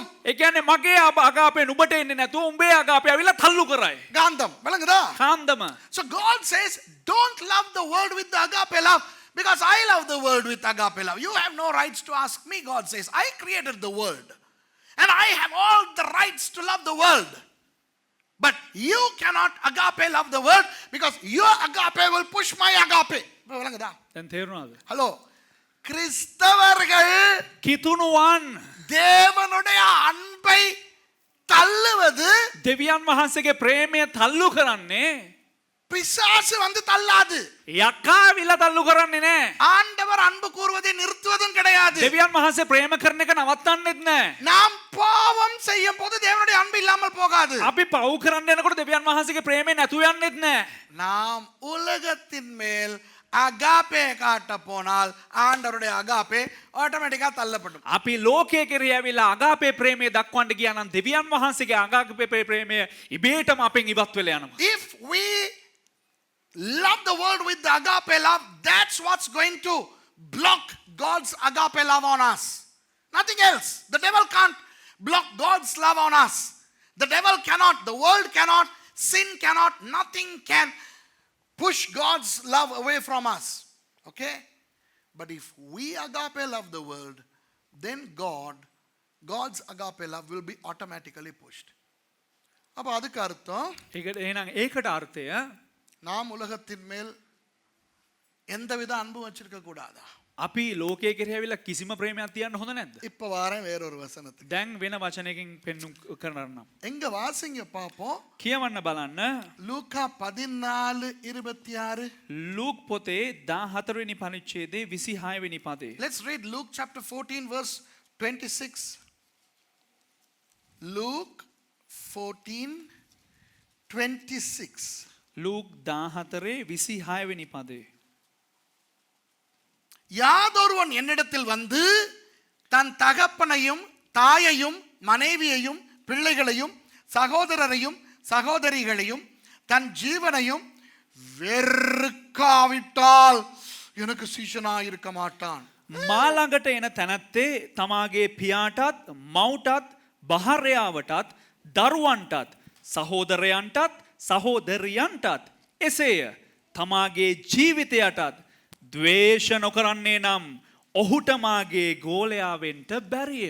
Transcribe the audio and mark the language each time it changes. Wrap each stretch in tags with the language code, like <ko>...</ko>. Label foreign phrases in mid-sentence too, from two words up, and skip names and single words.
<si>ඒ කියන්නේ මගේ අගාපේ නුඹට එන්නේ නැතුව උඹේ අගාපේ ඇවිල්ලා තල්ලු කරයි.</si> <ta>காந்தம் விளங்குதா?</ta> <si>කාන්දම.</si> <en>So God says, don't love the world with the agape love because I love the world with agape love. You have no rights to ask me, God says. I created the world. And I have all the rights to love the world. But you cannot agape love the world because your agape will push my agape.</en> <ta>விளங்குதா?</ta> <si>දැන් තේරුණාද?</si> <ta>ஹலோ, கிறிஸ்தவர்கள்</ta> <si>කිතුණුවන්</si> <ta>தேவனுடைய அன்பை தள்ளுவது</ta> <si>දෙවියන් වහන්සේගේ ප්‍රේමය තල්ලු කරන්නේ</si> <ta>பிசாசு வந்து தள்ளாது.</ta> <si>යකා විල තල්ලු කරන්නේ නැහැ.</si> <ta>ஆண்டவர் அன்பு கூறுவதை நிறுத்துவதும் கிடையாது.</ta> <si>දෙවියන් වහන්සේ ප්‍රේම කරන එක නවත්තන්නෙත් නැහැ.</si> <ta>நாம் பாவம் செய்யும் போது தேவனுடைய அன்பு இல்லாமல் போகாது.</ta> <si>අපි පව් කරන්න යනකොට දෙවියන් වහන්සේගේ ප්‍රේමය නැතුව යන්නෙත් නැහැ.</si> <ta>நாம் உலகத்தின் மேல் அகாப்பே காட்ட போனால் ஆண்டவருடைய அகாப்பே ஆட்டோமேட்டிக்கா தள்ளப்படும்.</ta> <si>අපි ලෝකයේ කෙරෙහි ඇවිල්ලා අගාපේ ප්‍රේමය දක්වන්න ගියා නම් දෙවියන් වහන්සේගේ අගාපේ ප්‍රේමය ඉබේටම අපෙන් ඉවත් වෙලා යනවා.</si> <en>If we love the world with the agape love, that's what's going to block God's agape love on us. Nothing else. The devil can't block God's love on us. The devil cannot, the world cannot, sin cannot, nothing can push God's love away from us. Okay? But if we agape love the world, then God's agape love will be automatically pushed.</en> <ta>அப்ப அதுக்கு அர்த்தம்</ta> <si>එහෙනම් ඒකට අර්ථය</si> <ta>நாம் உலகத்தின் மேல் எந்தவித அன்பு வச்சிருக்க கூடாதா?</ta> <si>අපි ලෝකයේ කෙරෙහි ඇවිල්ලා කිසිම ප්‍රේමයක් තියන්න හොඳ නැද්ද?</si> <ta>இப்ப வாரேன் வேறொரு வசனத்துக்கு.</ta> <si>දැන් වෙන වචනයකින් පෙන්නුම් කරනවා.</si> <ta>எங்க வாசிங்க பாப்போம்.</ta> <si>කියවන්න බලන්න.</si> <ta>லூக்கா 14:26.</ta> <si>ලූක් පොතේ 14 වෙනි පරිච්ඡේදයේ 26 වෙනි පදේ.</si> <en>Let's read Luke chapter 14 verse 26. Luke 14:26.</en> <si>ලූක් 14 26 වෙනි පදේ.</si> <ta>யாதொருவன் என்னிடத்தில் வந்து தன் தகப்பனையும் தாயையும் மனைவியையும் பிள்ளைகளையும் சகோதரரையும் சகோதரிகளையும் தன் ஜீவனையும் வெறுக்காவிட்டால் எனக்கு சீஷனாய் இருக்க மாட்டான்.</ta> <si>මා ළඟට එන තැනැත්තේ තමාගේ පියාටත් මව්ටත් භාර්යාවටත් දරුවන්ටත් සහෝදරයන්ටත් සහෝදරියන්ටත් එසේය තමාගේ ජීවිතයටත් ද්වේෂ නොකරන්නේ නම් ඔහුට මාගේ ගෝලයා වෙන්ට බැරිය.</si>